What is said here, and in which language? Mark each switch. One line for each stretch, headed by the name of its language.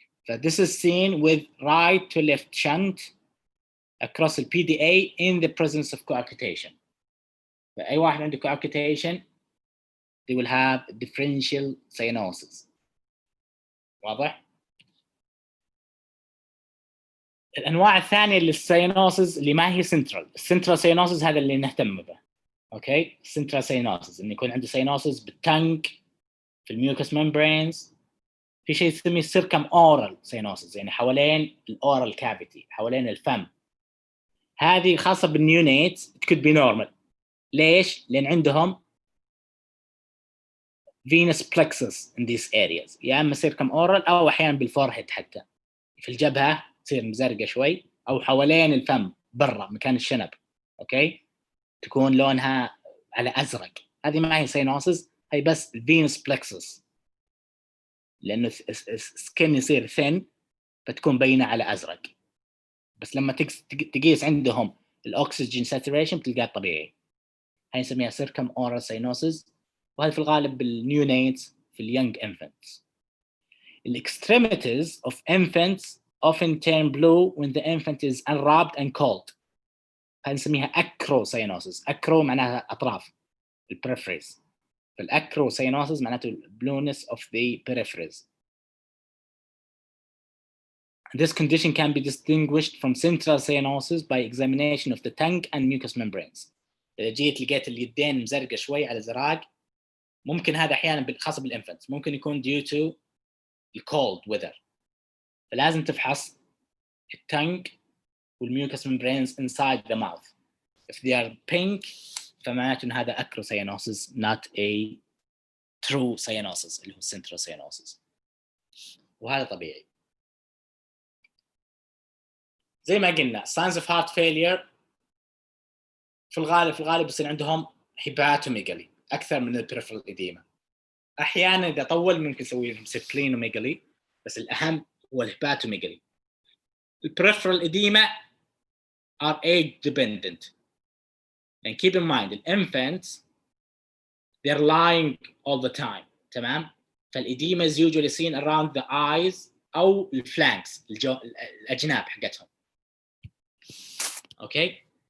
English: This is seen with right to left shunt across the PDA in the presence of coarctation.
Arabic: فأي واحد عنده
English: coarctation they will have differential cyanosis.
Arabic: واضح؟ الأنواع الثانية للسيانوسز اللي ما هي سنترال. السنترال سيانوسز هذا اللي نهتم به. أوكي؟ السنترال سيانوسز إنه يكون عنده سيانوسز بالتنك في الميوكس ممبرينز. في شيء يسميه سيركم أورال سيانوسز، يعني حوالين الأورال كافيتي، حوالين الفم. هذه خاصة بالنيونيت
English: could be normal.
Arabic: ليش؟ لأن عندهم
English: venous plexus in these areas،
Arabic: يا إما سيركم أورال أو أحيانا بالفورهيد، حتى في الجبهة تصير مزرقة شوي، أو حوالين الفم برا مكان الشنب. أوكي؟ تكون لونها على أزرق. هذه ما هي سينوسز، هي بس venous plexus، لأنه السكن يصير thin فتكون بينة على أزرق. بس لما تقيس عندهم الأكسجين saturation تلقاه طبيعي. هاي نسميها circumoral cyanosis، وهذا في الغالب بالنيونيتس في اليونج infants.
English: The extremities of infants often turn blue when the infant is unwrapped and cold.
Arabic: هاي نسميها acrocyanosis. acro معناها أطراف البريفريز، فالacrocyanosis معناته
English: blueness of the peripheries. This condition can be distinguished from central cyanosis by examination of the tongue and mucous membranes.
Arabic: اذا جيت لقيت اليدين مزرقه شوي على زراق، ممكن هذا احيانا خاصه بالانفنت ممكن يكون due to الكولد ويذر. فلازم تفحص التنج والميوكس membranes
English: inside the mouth. If they are pink
Arabic: فمعناته ان هذا
English: acrocyanosis not a true cyanosis اللي هو central cyanosis،
Arabic: وهذا طبيعي. زي ما قلنا
English: signs of heart failure
Arabic: في الغالب يصير عندهم هيباتوميجالي اكثر من البريفرال إديمة. احيانا اذا طول ممكن نسوي لهم سبلينوميجالي، بس الاهم هو الهيباتوميجالي.
English: البريفرال edema are age dependent. And keep in mind the infants they're lying all the time.
Arabic: تمام؟ فالإديمة
English: is usually seen around the eyes
Arabic: أو الفلانكس الأجناب حقتهم. Okay?